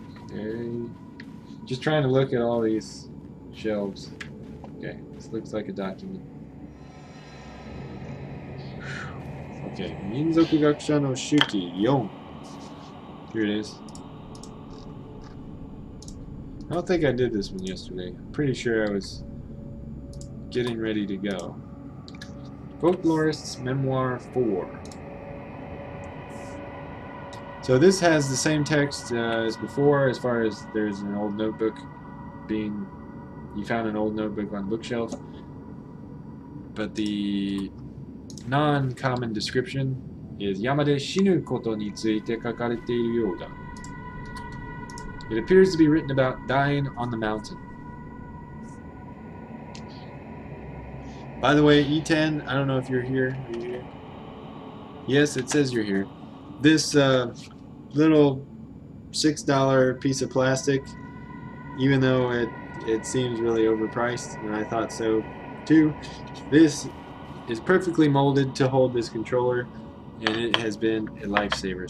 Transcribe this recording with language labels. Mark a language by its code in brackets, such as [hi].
[en] Okay. Just trying to look at all these shelves. Okay, this looks like a document. [ja] Okay, 民族学者の手記4. [en] Here it is. I don't think I did this one yesterday. I'm pretty sure I was getting ready to go. Folklorist's Memoir 4. So this has the same text as before, as far as there's an old notebook being... You found an old notebook on the bookshelf. But the non-common description is [ja] 山で死ぬことについて書かれているようだ. [en] It appears to be written about dying on the mountain. By the way, E10, I don't know if you're here. Are you here? Yes, it says you're here. This little $6 piece of plastic, even though it seems really overpriced, and I thought so too, this is perfectly molded to hold this controller, and it has been a lifesaver.